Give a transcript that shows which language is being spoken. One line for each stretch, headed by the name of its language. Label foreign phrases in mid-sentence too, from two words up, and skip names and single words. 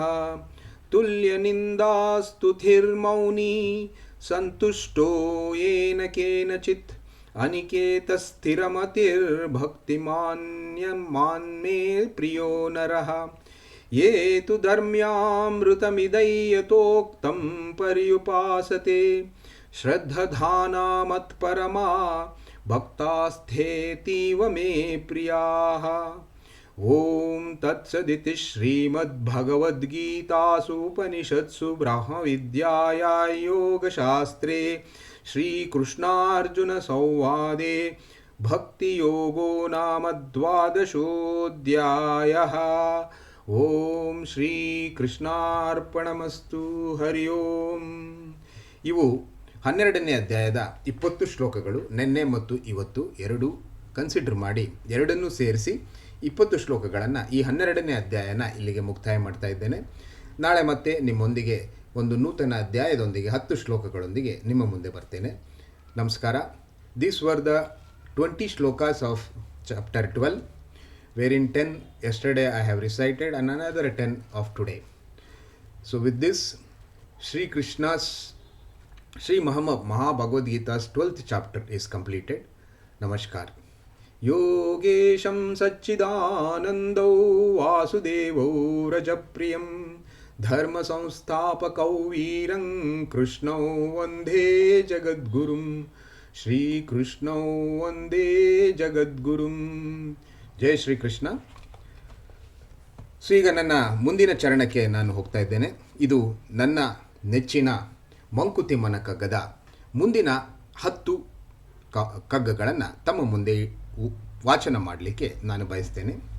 Sanskrit: ತುಲ್ಯ ನಿಂದಾಸ್ತುತಿರ್ಮೌನಿ ಸಂತುಷ್ಟೋ ಯೇನ ಕೇನಚಿತ್ ಅನಿಕೇತ ಸ್ಥಿರಮತಿರ್ಭಕ್ತಿಮಾನ್ಯಮಾನ್ಮೇ ಪ್ರಿಯೋ ನರಃ. ಯೇ ತು ಧರ್ಮ್ಯಾಮೃತಮಿದೈಯತೋಕ್ತಂ ಪರ್ಯುಪಾಸತೆ ಶ್ರದ್ಧಧಾನಾ ಮತ್ಪರಮಾ ಭಕ್ತಾಸ್ಥೇತೀವ ಮೇ ಪ್ರಿಯಾಃ. ಓಂ ತತ್ಸದಿತಿ ಶ್ರೀಮದ್ಭಗವದ್ಗೀತಾಸು ಉಪನಿಷತ್ಸು ಬ್ರಹ್ಮವಿದ್ಯಾಯಾಂ ಯೋಗಶಾಸ್ತ್ರೇ ಶ್ರೀಕೃಷ್ಣಾರ್ಜುನ ಸಂವಾದೇ ಭಕ್ತಿಯೋಗೋ ನಾಮ ದ್ವಾದಶೋಧ್ಯಾಯಃ. ಓಂ ಶ್ರೀಕೃಷ್ಣಾರ್ಪಣಮಸ್ತು.
Kannada: ಹರಿ ಓಂ. ಇವು 12ನೇ ಅಧ್ಯಾಯದ 20 ಶ್ಲೋಕಗಳು. ನಿನ್ನೆ ಮತ್ತು ಇವತ್ತು ಎರಡು ಕನ್ಸಿಡರ್ ಮಾಡಿ ಎರಡನ್ನೂ ಸೇರಿಸಿ 20 ಶ್ಲೋಕಗಳನ್ನು ಈ 12ನೇ ಅಧ್ಯಾಯನ ಇಲ್ಲಿಗೆ ಮುಕ್ತಾಯ ಮಾಡ್ತಾ ಇದ್ದೇನೆ. ನಾಳೆ ಮತ್ತೆ ನಿಮ್ಮೊಂದಿಗೆ ಒಂದು ನೂತನ ಅಧ್ಯಾಯದೊಂದಿಗೆ 10 ಶ್ಲೋಕಗಳೊಂದಿಗೆ ನಿಮ್ಮ ಮುಂದೆ ಬರ್ತೇನೆ. ನಮಸ್ಕಾರ.
English: these were the 20 shlokas of chapter 12, wherein 10 yesterday I have recited and another 10 of today. So with this, Sri Krishna's Sri Mahabhagavad Gita's 12th chapter is completed. Namaskar.
Sanskrit: योगेशं सच्चिदानन्दौ वासुदेवौ राजप्रियम् धर्म संस्थापकौ वीरं कृष्णौ वन्दे जगद्गुरुम् श्री कृष्णौ वन्दे जगद्गुरुम्.
Kannada: ಜೈ ಶ್ರೀ ಕೃಷ್ಣ. ಸೊ ಈಗ ನನ್ನ ಮುಂದಿನ ಚರಣಕ್ಕೆ ನಾನು ಹೋಗ್ತಾ ಇದ್ದೇನೆ. ಇದು ನನ್ನ ನೆಚ್ಚಿನ ಮಂಕುತಿಮ್ಮನ ಕಗ್ಗದ ಮುಂದಿನ 10 ಕಗ್ಗಗಳನ್ನು ತಮ್ಮ ಮುಂದೆ ವಾಚನ ಮಾಡಲಿಕ್ಕೆ ನಾನು ಬಯಸ್ತೇನೆ.